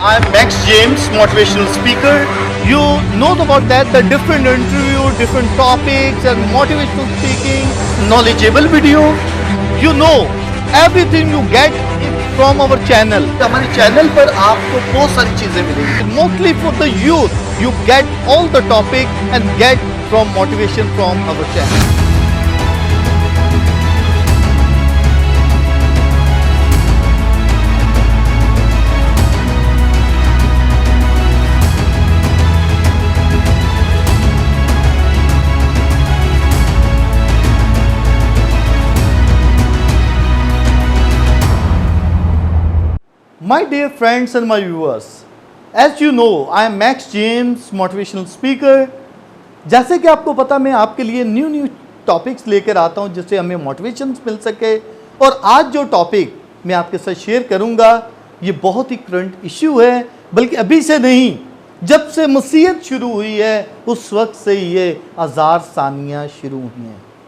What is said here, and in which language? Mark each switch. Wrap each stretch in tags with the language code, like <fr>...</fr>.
<en>I'm Max James, motivational speaker. You know about that, the different interview, different topics and motivational speaking, knowledgeable video. You know, everything you get from our channel.</en> <hi>हमारे channel पर आपको बहुत सारी चीजें मिलेंगी.</hi> <en>Mostly for the youth, you get all the topic and get from motivation from our channel. My dear friends and my viewers, as you know, I am Max James, motivational speaker.</en> <hi>जैसे कि आपको पता, मैं आपके लिए new topics लेकर आता हूं जिससे हमें मोटिवेशन मिल सके. और आज जो टॉपिक मैं आपके साथ शेयर करूंगा, ये बहुत ही करंट इश्यू है. बल्कि अभी से नहीं, जब से मसीहत शुरू हुई है उस वक्त से ये आज़ार सानियाँ शुरू हुई हैं.</hi>